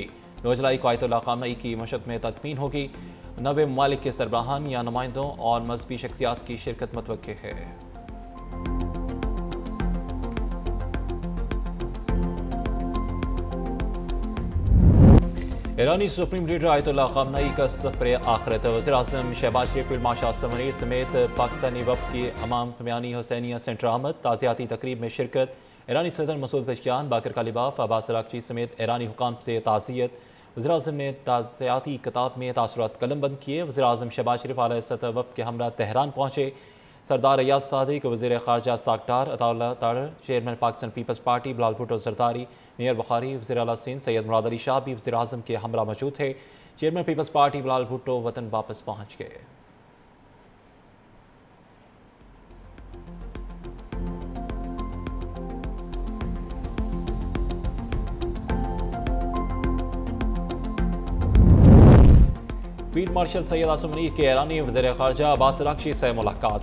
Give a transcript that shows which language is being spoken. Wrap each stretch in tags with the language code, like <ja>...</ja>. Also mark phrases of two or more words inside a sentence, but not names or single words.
<ur>9 جولائی کو آیت اللہ خامنہ ای کی مشہد میں تدفین ہوگی۔ 90 ممالک کے سربراہان یا نمائندوں اور مذہبی شخصیات کی شرکت متوکل ہے. ایرانی سپریم لیڈر آیت اللہ خامنہ ای کا سفر آخرت. وزیر اعظم شہباز شریف، فیلڈ مارشل سمریر سمیت پاکستانی وفد کی امام خمینی حسینیہ سینٹر آمد. تعزیتی تقریب میں شرکت. ایرانی صدر مسعود پزشکیان، باقر قالیباف، عباس عراقچی سمیت ایرانی حکام سے تعزیت. وزیر اعظم نے تعزیتی کتاب میں تاثرات قلمبند کیے. وزیر اعظم شہباز شریف اعلیٰ سطح وفد کے ہمراہ تہران پہنچے. سردار ایاز صادق، وزیر خارجہ ساکٹار عطاء اللہ تارڑ، چیئرمین پاکستان پیپلز پارٹی بلال بھٹو زرداری، میئر بخاری، وزیر اعلیٰ سندھ سید مراد علی شاہ بھی وزیر اعظم کے ہمراہ موجود تھے. چیئرمین پیپلز پارٹی بلال بھٹو وطن واپس پہنچ گئے. فیلڈ مارشل سید عاصم منیر کے ایرانی وزیر خارجہ عباس عراقچی سے ملاقات.</ur>